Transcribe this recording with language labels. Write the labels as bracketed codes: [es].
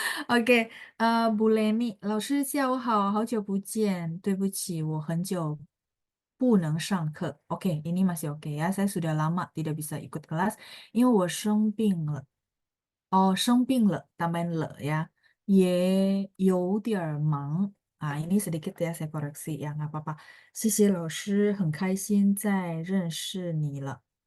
[zh] Oke, 布雷尼老师下午好，好久不见。对不起，我很久不能上课。 [id] Oke, ini masih oke ya. Saya sudah lama tidak bisa ikut kelas, [zh] 因为我生病了。哦，生病了， [id] tambahin le ya. [zh] 也有点儿忙。 [id] ini sedikit ya saya koreksi ya, nggak apa-apa. [zh] 谢谢老师，很开心再认识你了。